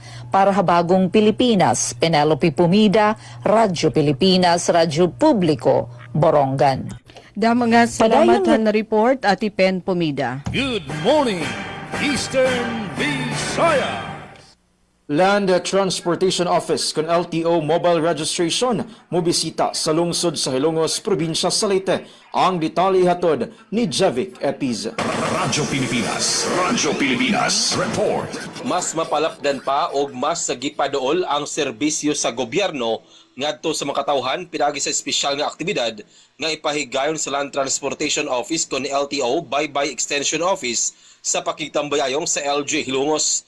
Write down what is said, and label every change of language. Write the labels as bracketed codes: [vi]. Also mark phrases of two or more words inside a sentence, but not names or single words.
[war] Para ha Bagong Pilipinas, Penelope Pumida, Radyo Pilipinas, Radyo Publiko, Borongan. Mga salamat na report, Ati Pen Pumida. [en] Good morning, Eastern Visayas! [ceb] Land Transportation Office con LTO mobile registration mobisita sa lungsod sa Hilongos, probinsya sa Leyte. Ang detalye hatod ni Javic Epiz. Radyo Pilipinas Report. Mas mapalapdan pa og mas gipadool ang serbisyo sa gobyerno ngadto sa mga katawhan pinagi sa espesyal nga aktibidad nga ipahigayon sa Land Transportation Office con LTO Baybay Extension Office sa pakitambayayong sa LG Hilongos.